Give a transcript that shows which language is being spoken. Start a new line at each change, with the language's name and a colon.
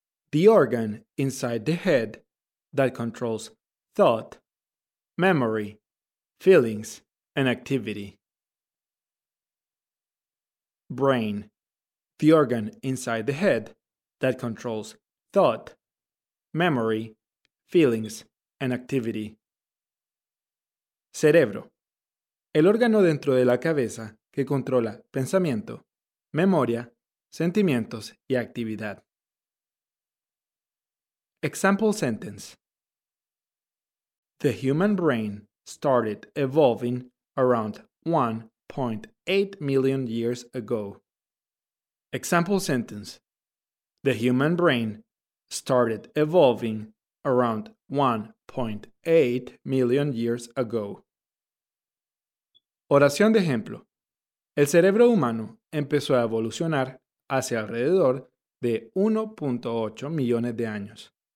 English: The organ inside the head that controls thought, memory, feelings, and activity. Brain. The organ inside the head that controls thought, memory, feelings, and activity.
Spanish: Cerebro. El órgano dentro de la cabeza que controla pensamiento, memoria, sentimientos y actividad.
English: Example sentence. The human brain started evolving around 1.8 million years ago. Example sentence. The human brain started evolving around 1.8 million years ago.
Spanish: Oración de ejemplo. El cerebro humano empezó a evolucionar hace alrededor de 1.8 millones de años.